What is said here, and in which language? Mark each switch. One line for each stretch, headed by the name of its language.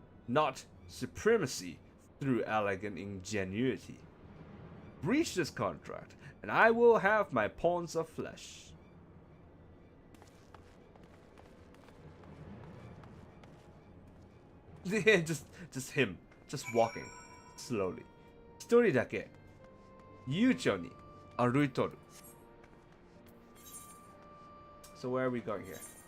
English: Not supremacy through elegant ingenuity. Breach this contract, and I will have my pawns of flesh. just him, just walking slowly.
Japanese: 一人だけ悠長に歩いとる.
English: So where are we going here?